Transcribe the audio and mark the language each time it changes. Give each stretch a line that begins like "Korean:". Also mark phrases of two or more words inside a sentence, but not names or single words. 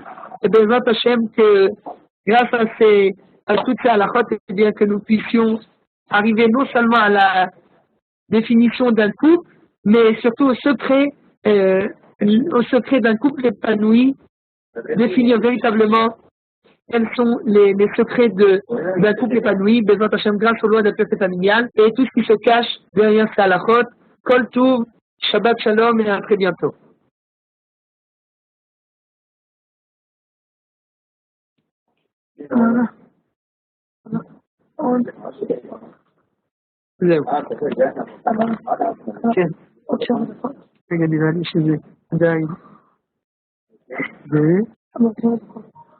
French: Et les Hachem, que grâce à toutes ces halachot, eh bien, que nous puissions arriver non seulement à la définition d'un couple, mais surtout au secret d'un couple épanoui, définir véritablement quels sont les secrets d'un couple épanoui,
Hebrew: בעזרת השם,
French: grâce aux lois de la pureté familiale, et tout ce qui se cache derrière ces halachot.
Hebrew: כל טוב, שבת שלום,
French: et à très bientôt. Voilà.
Hebrew: זהו. כן. רגע, נראה לי שזה עדיין.